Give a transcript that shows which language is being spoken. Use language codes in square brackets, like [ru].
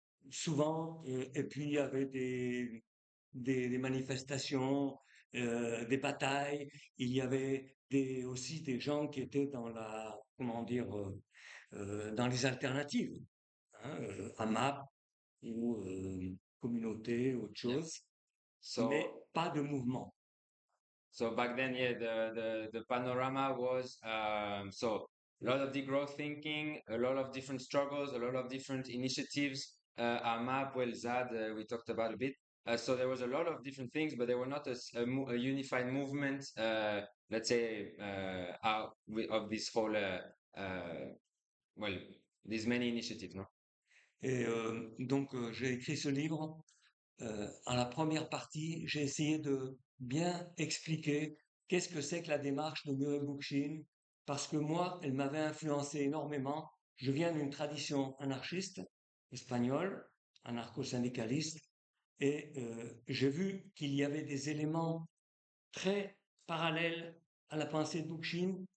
[fr] souvent, et puis il y avait des manifestations, des batailles, il y avait aussi des gens qui étaient dans comment dire, dans les alternatives, hein, AMAP ou communauté, autre [en] Yeah. [fr] chose, mais [en] So [fr] pas de mouvement. [en] So back then, yeah, the panorama was so a lot of degrowth thinking, a lot of different struggles, a lot of different initiatives. AMAP, well, ZAD, we talked about a bit. So there was a lot of different things, but they were not a unified movement. Let's say of this whole well, these many initiatives, no? [fr] Et donc, j'ai écrit ce livre. En la première partie, j'ai essayé de bien expliquer qu'est-ce que c'est que la démarche de Murray Bookchin, parce que moi, elle m'avait influencé énormément. Je viens d'une tradition anarchiste espagnole, anarcho-syndicaliste, et j'ai vu qu'il y avait des éléments très parallèles à la pensée de Bookchin.